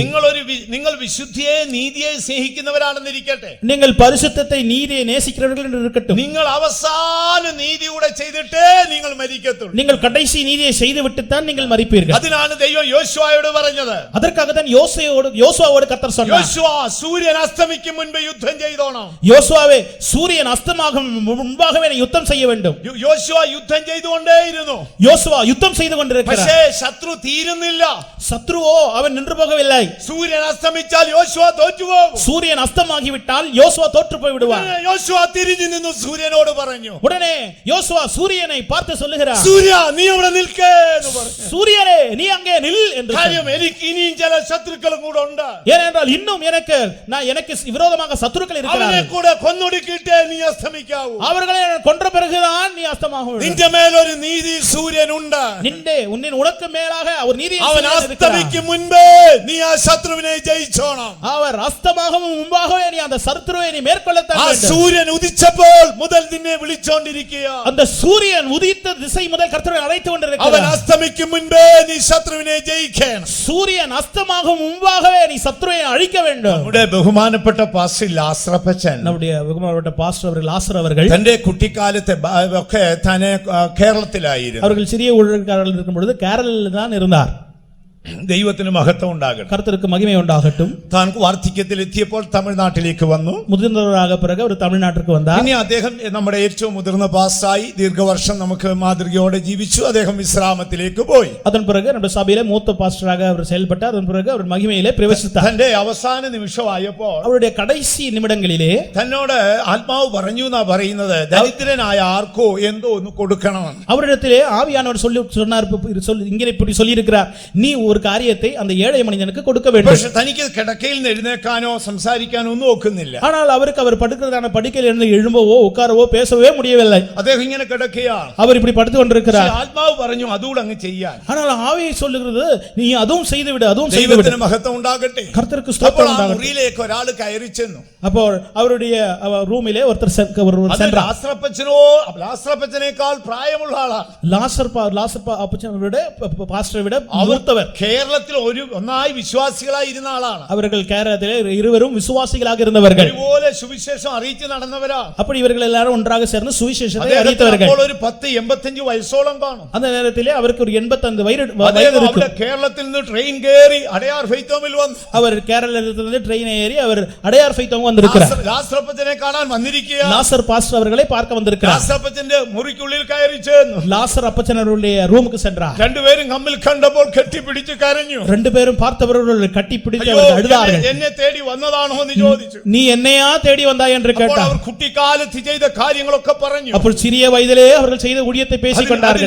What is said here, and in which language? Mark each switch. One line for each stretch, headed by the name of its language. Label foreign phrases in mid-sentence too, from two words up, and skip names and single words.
Malayalam: നിങ്ങൾ വിശുദ്ധിയെ നീതിയെ സ്നേഹിക്കുന്നവരാണെന്നിരിക്കട്ടെ,
Tamil: நீங்கள் பரிசுத்தத்தை நீதியை நேசிக்கிறவர்கள் என்று இருக்கட்டும்,
Malayalam: നിങ്ങൾ അവസാന നീതി കൂടെ ചെയ്തിട്ടേ നിങ്ങൾ മരിക്കത്തുള്ളൂ.
Tamil: நீங்கள் கடைசி நீதியை செய்து விட்டுத்தான் நீங்கள் மரிப்பீர்கள்.
Malayalam: അതിനാണ് ദൈവം യോശുവയോട് പറഞ്ഞത്.
Tamil: அதற்காக தான் யோசுவாவோடு கர்த்தர் சொன்னார்,
Malayalam: യോശുവ സൂര്യൻ അസ്തമിക്കും മുൻപ് യുദ്ധം ചെയ്തോണം.
Tamil: யோசுவாவே சூரியன் அஸ்தமாகும் முன்பாகவே நீ யுத்தம் செய்ய வேண்டும்.
Malayalam: യോശുവ യുദ്ധം ചെയ്തുകൊണ്ടേയിരുന്നു.
Tamil: யோசுவா யுத்தம் செய்து கொண்டிருக்கிறார்.
Malayalam: പക്ഷേ ശത്രു തീരുന്നില്ല.
Tamil: சத்ருவோ அவன் நின்று போகவில்லை.
Malayalam: സൂര്യൻ അസ്തമിച്ചാൽ യോശുവ തോറ്റുപോകും.
Tamil: சூரியன் அஸ்தமாகிவிட்டால் யோசுவா தோற்று போய் விடுவார்.
Malayalam: യോശുവ തിരിഞ്ഞു നിന്നു സൂര്യനോട് പറഞ്ഞു,
Tamil: உடனே யோசுவா சூரியனை பார்த்து சொல்லுகிறார்,
Malayalam: സൂര്യ നീ അവിടെ നിൽക്കേ എന്ന് പറഞ്ഞു.
Tamil: சூரியனே நீ அங்கே நில் என்று
Malayalam: കാര്യം എനിക്ക് ഇനിയും ചില ശത്രുക്കളും കൂടെ ഉണ്ട്.
Tamil: ஏனென்றால் இன்னும் எனக்கு விரோதமாக சத்துருக்கள்
Malayalam: അവനെ
Tamil: இருக்கிறார்கள்.
Malayalam: കൂടെ കൊന്നൊടുക്കിയിട്ടേ നീ അസ്തമിക്കാവൂ.
Tamil: அவர்களை கொன்ற பிறகுதான் நீ அஸ்தமாக வேண்டும்.
Malayalam: നിന്റെ മേലൊരു നീതി സൂര്യൻ ഉണ്ട്.
Tamil: உனக்கு மேலாக ஒரு நீதியின்
Malayalam: അവൻ
Tamil: சூரியன் இருக்கிறார்.
Malayalam: അസ്തമിക്കും മുൻപേ നീ ആ ശത്രുവിനെ ജയിച്ചോണം.
Tamil: அவர் அஸ்தமாகவும் முன்பாகவே நீ அந்த சத்துருவை நீ மேற்கொள்ளத்தான்
Malayalam: ആ
Tamil: வேண்டும்.
Malayalam: സൂര്യൻ ഉദിച്ചപ്പോൾ മുതൽ നിന്നെ വിളിച്ചോണ്ടിരിക്കുക.
Tamil: அந்த சூரியன் உதித்த திசை முதல் கர்த்தரை அழைத்து
Malayalam: അവൻ
Tamil: கொண்டிருக்கிறார்.
Malayalam: അസ്തമിക്കും മുൻപേ നീ ശത്രുവിനെ ജയിക്കണം.
Tamil: சூரியன் அஸ்தமாகும் முன்பாகவே நீ சத்துருவை அழிக்க வேண்டும்.
Malayalam: നമ്മുടെ ബഹുമാനപ്പെട്ട പാസ്റ്റർ ലാസ്രപ്പച്ചൻ
Tamil: நம்முடைய வெகுமானப்பட்ட பாஸ்டர் அவர்கள் லாசர் அவர்கள்
Malayalam: തന്റെ കുട്ടിക്കാലത്തെ ഒക്കെ തന്നെ കേരളത്തിലായിരുന്നു.
Tamil: அவர்கள் சிறிய ஊழியக்காரர்கள் இருக்கும் பொழுது கேரளில் தான் இருந்தார்.
Malayalam: ദൈവത്തിന് മഹത്വം ഉണ്ടാകട്ടെ.
Tamil: கர்த்தருக்கு மகிமை உண்டாகட்டும்.
Malayalam: താൻ വാർദ്ധക്യത്തിൽ എത്തിയപ്പോൾ തമിഴ്നാട്ടിലേക്ക് വന്നു.
Tamil: முதிர்ந்தவராக பிறகு அவர் தமிழ்நாட்டிற்கு வந்தார்.
Malayalam: ഇനി അദ്ദേഹം നമ്മുടെ ഏറ്റവും മുതിർന്ന പാസ്റ്ററായി ദീർഘവർഷം നമുക്ക് മാതൃകയോടെ ജീവിച്ചു. അദ്ദേഹം വിശ്രാമത്തിലേക്ക് പോയി.
Tamil: அதன் பிறகு நம்ம சபையிலே மூத்த பாஸ்டராக அவர் செயல்பட்டார். அதன் பிறகு அவர் மகிமையிலே பிரவேசித்தார்.
Malayalam: തന്റെ അവസാന നിമിഷമായപ്പോൾ
Tamil: அவருடைய கடைசி நிமிடங்களிலே
Malayalam: തന്നോട് ആത്മാവ് പറഞ്ഞു എന്നാ പറയുന്നത്, ദരിദ്രനായ ആർക്കോ എന്തോ ഒന്ന് കൊടുക്കണമെന്ന്.
Tamil: அவரிடத்திலே ஆவியானவர் சொன்னார், இங்கே இப்படி சொல்லி இருக்கிறார், நீ ஒரு காரியத்தை அந்த ஏழை மனிதனுக்கு கொடுக்க வேண்டும்.
Malayalam: പക്ഷെ തനിക്ക് കിടക്കയിൽ നിന്ന് എഴുന്നേക്കാനോ സംസാരിക്കാനോ ഒന്നും ഒക്കുന്നില്ല.
Tamil: ஆனால் அவருக்கு அவர் படுக்கிறதான படுக்கையில் இருந்து எழும்பவோ உட்காரவோ பேசவே முடியவில்லை.
Malayalam: അദ്ദേഹം ഇങ്ങനെ കിടക്കുകയാണ്.
Tamil: அவர் இப்படி படுத்து கொண்டிருக்கிறார்.
Malayalam: ആത്മാവ് പറഞ്ഞു അതുകൂടെ അങ്ങ് ചെയ്യാൻ.
Tamil: ஆனால் ஆவி சொல்லுகிறது, நீ அதுவும் செய்து விடு, அதுவும் செய்து விடு.
Malayalam: ദൈവത്തിന് മഹത്വം ഉണ്ടാകട്ടെ.
Tamil: கர்த்தருக்கு ஸ்தோத்திரம் உண்டாகட்டும்.
Malayalam: മുറിയിലേക്ക് ഒരാൾ കയറി ചെന്നു.
Tamil: அப்போ அவருடைய ரூமிலே ஒருத்தர் சென்றார்.
Malayalam: ലാസ്രപ്പച്ചനേക്കാൾ പ്രായമുള്ള ആളാണ്.
Tamil: லாசர் அப்பச்சனை பாஸ்டரை விட மூத்தவர்.
Malayalam: കേരളത്തിൽ ഒന്നായി വിശ്വാസികളായി ഇരുന്ന ആളാണ്.
Tamil: அவர்கள் கேரளத்திலே இருவரும் விசுவாசிகளாக இருந்தவர்கள்.
Malayalam: അതുപോലെ സുവിശേഷം അറിയിച്ചു നടന്നവരാ.
Tamil: அப்படி இவர்கள் எல்லாரும் ஒன்றாக சேர்ந்து சுவிசேஷத்தை அறிவித்தவர்கள்.
Malayalam: ഒരു 10-85 വയസ്സോളം കാണും.
Tamil: அந்த நேரத்திலே அவருக்கு ஒரு 85 வயது இருக்கும்.
Malayalam: കേരളത്തിൽ നിന്ന് ട്രെയിൻ കയറി അടയാർ ഫെയ്ത്തോമിൽ വന്നു.
Tamil: அவர் கேரளத்திலிருந்து ட்ரெயின் ஏறி அவர் அடையார் ஃபைத்தோம் வந்திருக்கிறார்.
Malayalam: ലാസ്രപ്പച്ചനെ കാണാൻ വന്നിരിക്കുക.
Tamil: லாசர் பாஸ்டர் அவர்களை பார்க்க வந்திருக்கிறார்.
Malayalam: ലാസ്രപ്പച്ചന്റെ മുറിക്കുള്ളിൽ കയറി ചെന്നു.
Tamil: லாசர் அப்பச்சனருடைய ரூமுக்கு சென்றார்.
Malayalam: രണ്ടുപേരും തമ്മിൽ കണ്ടപ്പോൾ കെട്ടിപ്പിടിച്ചു കെട്ടിപ്പിടിച്ച് കരഞ്ഞു.
Tamil: ரெண்டு பேரும் பார்த்தவர்கள் கட்டிப்பிடித்து
Malayalam: അയ്യോ,
Tamil: அவர்கள் அழுதார்கள்.
Malayalam: എന്നെ തേടി വന്നതാണോ എന്ന് ചോദിച്ചു.
Tamil: நீ என்னையா தேடி வந்தாய் என்று
Malayalam: അപ്പോൾ
Tamil: கேட்டார்.
Malayalam: അവർ കുട്ടിക്കാലത്ത് ചെയ്ത കാര്യങ്ങളൊക്കെ പറഞ്ഞു.
Tamil: അപ്പോൾ சிறிய வயதிலே அவர்கள் செய்த ஊழியத்தை பேசிக் கொண்டார்கள்.